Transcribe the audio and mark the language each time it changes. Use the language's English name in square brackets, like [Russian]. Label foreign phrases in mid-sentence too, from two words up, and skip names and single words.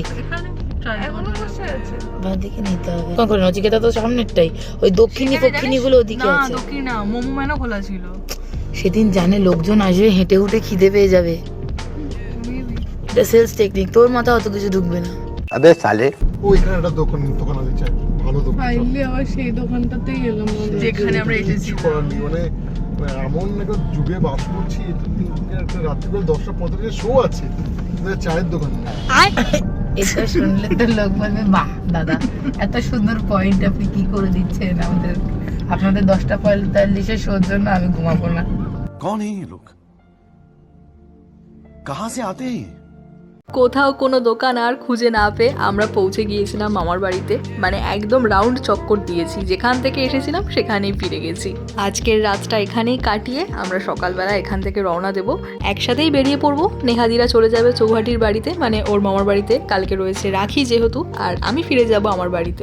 [Bangla] এখনো বসে আছে। বাদিকে নিতে হবে। কোন করে নচিকেতা তো সামনেরটাই, ওই দক্ষিণী ফক্ষিণী গুলো ওদিকে না আছে। দক্ষিণ না, মোমো ম্যানও খোলা ছিল। সেদিন জানে লোকজন আসবে, হেঁটে হুটে খিদে পেয়ে যাবে। এটা সেলস টেকনিক, তোর মাথা অত কিছু ঢুকবে না। [Hindi] अबे साले [Bangla] ওইখানে একটা দোকান আছে চাই, ভালো দোকান। ফাইনালি আবার সেই দোকানটাতেই এলাম। যেখানে আমরা এসেছি। কিছু করার নেই, মানে এমন একটা যুগে বাস করছি, একটা রাত্রিবেলা 10:45 শো আছে, কিন্তু চায়ের দোকান নেই। এটা শুনলে তো লোক বলবে, বাহ দাদা এত সুন্দর পয়েন্ট আপনি কি করে দিচ্ছেন আমাদের। আপনাদের 10:45 শোর জন্য আমি ঘুমাবো না। [Hindi] कौन है ये लोग कहाँ से आते हैं ये? [Bangla] কোথাও কোনো দোকান আর খুঁজে না পেয়ে আমরা পৌঁছে গিয়েছিলাম মামার বাড়িতে। মানে একদম রাউন্ড চক্কর দিয়েছি, যেখান থেকে এসেছিলাম সেখানেই ফিরে গেছি। আজকের রাতটা এখানেই কাটিয়ে আমরা সকালবেলা এখান থেকে রওনা দেব। একসাথেই বেরিয়ে পড়বো। নেহাদিরা চলে যাবে চৌহাটির বাড়িতে, মানে ওর মামার বাড়িতে। কালকে রয়েছে রাখি যেহেতু, আর আমি ফিরে যাব আমার বাড়িতে।